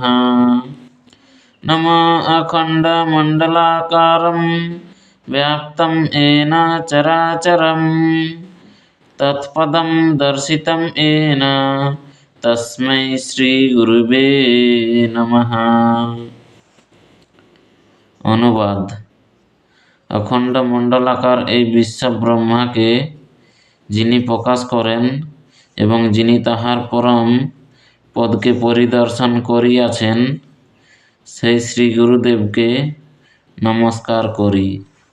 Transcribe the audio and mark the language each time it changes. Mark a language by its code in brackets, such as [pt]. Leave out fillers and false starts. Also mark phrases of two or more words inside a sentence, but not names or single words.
[sa] নমো অখণ্ডমণ্ডলাকারম ব্যাপ্তম येन চরাচরম তৎপদম দর্শিতম येन তস্मै শ্রী গুরুবে নমঃ। [bn] অনুবাদ: অখণ্ড মণ্ডলাকার এই বিশ্ব ব্রহ্মাকে যিনি প্রকাশ করেন এবং যিনি তাহার পরম পদকে পরিদর্শন করিয়াছেন, সেই শ্রী গুরুদেবকে নমস্কার করি।